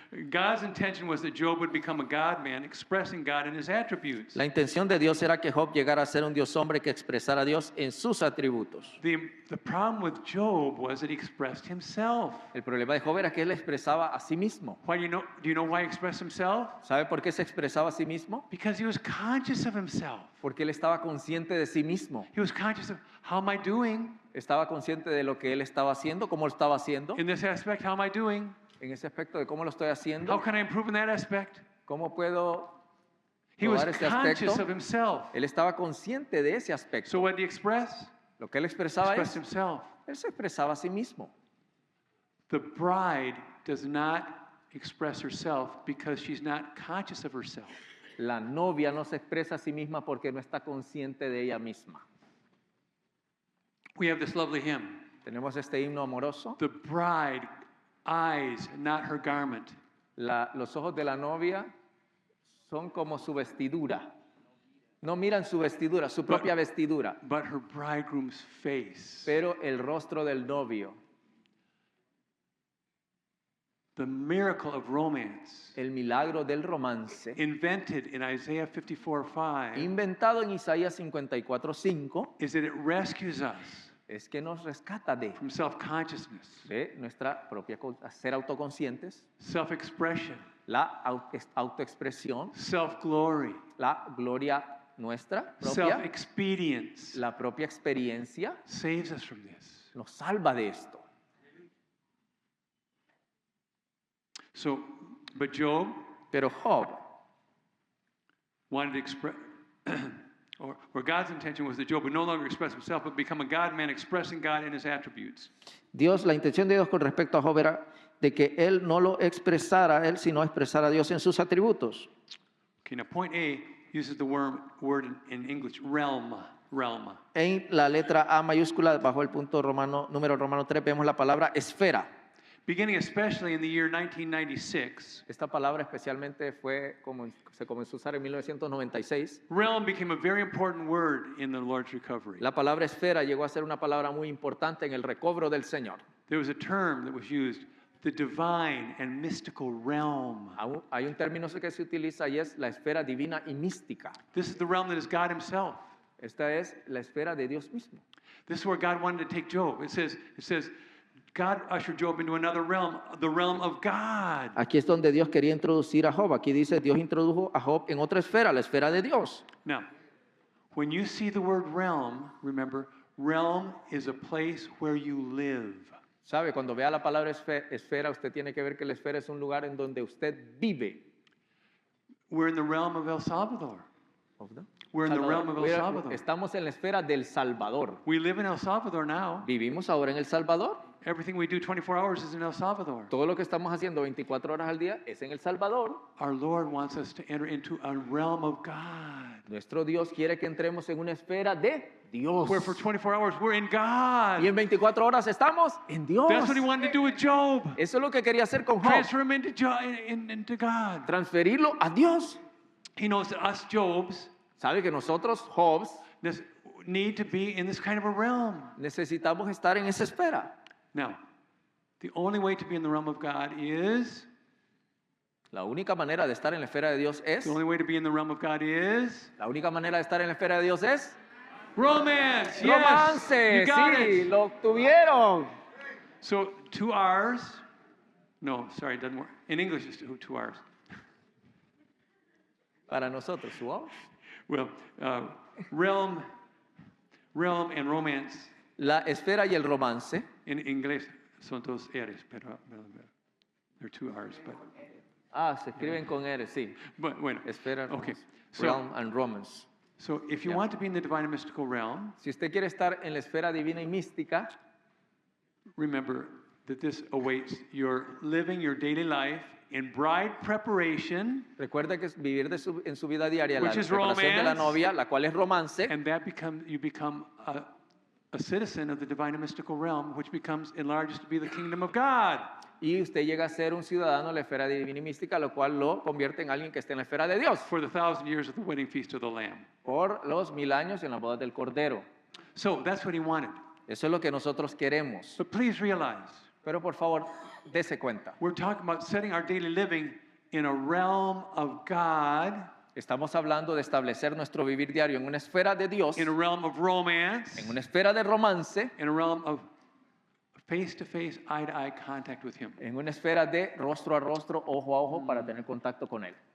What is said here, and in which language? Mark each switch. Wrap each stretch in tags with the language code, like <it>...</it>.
<en>God's intention was that Job would become a God-man, expressing God in his attributes.</en> <es>La intención de Dios era que Job llegara a ser un Dios hombre que expresara a Dios en sus atributos.</es> <en>The problem with Job was that he expressed himself.</en> <es>El problema de Job era que él expresaba a sí mismo.</es> <en>Why do you know why he expressed himself?</en> <es>¿Sabe por qué se expresaba a sí mismo?</es> <en>Because he was conscious of himself.</en> <es>Porque él estaba consciente de sí mismo.</es> <en>He was conscious of how am I doing</en> <es>Estaba consciente de lo que él estaba haciendo, cómo lo estaba haciendo.</es> <en>in this aspect? How am I doing?</en> <es>En ese aspecto de cómo lo estoy</es> <en>How</en> <es>haciendo,</es> <en>can I improve in that aspect?</en> <es>cómo puedo</es> <en>He was</en> <es>probar este</es> <en>conscious of</en> <es>aspecto.</es> <en>himself.</en> <es>Él estaba consciente de ese aspecto.</es> <en>So what did he express?</en> <es>Lo que él expresaba</es> <en>Expressed</en> <es>es,</es> <en>himself.</en> <es>él se expresaba a sí mismo.</es> <en>The bride does not express herself because she's not conscious of herself.</en> <es>La novia no se expresa a sí misma porque no está consciente de ella misma.</es> <en>We have this lovely hymn.</en> <es>Tenemos este himno amoroso.</es> <en>The bride eyes, not her garment.</en> <es>Los ojos de la novia son como su vestidura. No miran su vestidura, su propia vestidura,</es> <en>But her bridegroom's face.</en> <es>pero el rostro del novio.</es> <en>The miracle of romance,</en> <es>El milagro del romance,</es> <en>invented in Isaiah 54:5,</en> <es>inventado en Isaías 54:5,</es> <en>is that it rescues us</en> <es>es que nos rescata</es> <en>from self-consciousness,</en> <es>de nuestra propia ser autoconscientes,</es> <en>self-expression,</en> <es>la autoexpresión,</es> <en>self-glory,</en> <es>la gloria nuestra propia,</es> <en>self-expedience.</en> <es>la propia experiencia,</es> <en>Saves us from this.</en> <es>nos salva de esto.</es> <en>So, but Job</en> <es>Pero Job,</es> <en>wanted to express, or God's intention was that Job would no longer express himself, but become a God-man expressing God in his attributes.</en> <es>la intención de Dios con respecto a Job era de que él no lo expresara a él, sino expresara a Dios en sus atributos.</es> <en>Okay, now point A uses the word in English, realm.</en> <es>En la letra A mayúscula, bajo el punto número romano 3, vemos la palabra esfera.</es> <en>Beginning especially in the year 1996,</en> <es>Esta palabra especialmente se comenzó a usar en 1996.</es> <en>realm became a very important word in the Lord's recovery.</en> <es>La palabra esfera llegó a ser una palabra muy importante en el recobro del Señor.</es> <en>There was a term that was used, the divine and mystical realm.</en> <es>Hay un término que se utiliza y es la esfera divina y mística.</es> <en>This is the realm that is God himself.</en> <es>Esta es la esfera de Dios mismo.</es> <en>This is where God wanted to take Job. It says, God ushered Job into another realm, the realm of God.</en> <es>Aquí es donde Dios quería introducir a Job. Aquí dice, Dios introdujo a Job en otra esfera, la esfera de Dios.</es> <en>Now, when you see the word realm, remember, realm is a place where you live.</en> <es>¿Sabe? Cuando vea la palabra esfera, usted tiene que ver que la esfera es un lugar en donde usted vive.</es> <en>We're in the realm of El Salvador. We're in the realm of El Salvador.</en> <es>Estamos en la esfera del Salvador.</es> <en>We live in El Salvador now.</en> <es>Vivimos ahora en El Salvador.</es> <en>Everything we do 24 hours is in El Salvador.</en> <es>Todo lo que estamos haciendo 24 horas al día es en El Salvador.</es> <en>Our Lord wants us to enter into a realm of God,</en> <es>Nuestro Dios quiere que entremos en una esfera de Dios.</es> <en>where for 24 hours we're in God.</en> <es>Y en 24 horas estamos en Dios.</es> <en>That's what he wanted to do with Job.</en> <es>Eso es lo que quería hacer con Job.</es> <en>Transfer him into God.</en> <es>Transferirlo a Dios.</es> <en>He knows that us Jobs</en> <es>Sabe que nosotros, Jobs,</es> <en>need to be in this kind of a realm.</en> <es>necesitamos estar en esa esfera.</es> <en>Now, the only way to be in the realm of God is,</en> <es>La única manera de estar en la esfera de Dios es,</es> <en>the only way to be in the realm of God is</en> <es>la única manera de estar en la esfera de Dios es</es> <en>romance. Yes,</en> <es>romance.</es> <en>you got</en> <es>Sí,</es> <en>it.</en> <es>lo tuvieron.</es> <en>So 2 R's. No, sorry, it doesn't work. In English, it's 2 R's.</en> <es>Para nosotros, ¿wow?</es> <en>Well, realm and romance</en> <es>La esfera y el romance.</es> <en>in</en> <es>inglés son 2 R's, pero</es> <en>they're 2 R's.</en> <es>Se escriben con R, sí.</es> <en>But</en> <es>bueno, Esfera,</es> <en>okay. romance. Realm and romance. So if you want to be in the divine and mystical realm,</en> <es>Si usted quiere estar en la esfera divina y mística,</es> <en>remember that this awaits your living your daily life in bride preparation,</en> <es>recuerda que es vivir en su vida diaria la</es> <en>Which is</en> <es>preparación de la</es> <en>romance.</en> <es>novia, la cual es romance,</es> <en>and that you become a citizen of the divine and mystical realm, which becomes enlarged to be the kingdom of God.</en> <es>y usted llega a ser un ciudadano de la esfera divina y mística, lo cual lo convierte en alguien que esté en la esfera de Dios,</es> <en>For the 1,000 years of the wedding feast of the Lamb.</en> <es>por los 1000 años en la boda del Cordero.</es> <en>So that's what he wanted.</en> <es>Eso es lo que nosotros queremos.</es> <en>But please realize,</en> <es>Pero por favor, dese cuenta.</es> <en>We're talking about setting our daily living in a realm of God,</en> <es>Estamos hablando de establecer nuestro vivir diario en una esfera de Dios,</es> <en>in a realm of romance,</en> <es>en una esfera de romance,</es> <en>in a realm of face-to-face, eye-to-eye contact with Him.</en> <es>en una esfera de rostro a rostro, ojo a ojo, para tener contacto con Él.</es>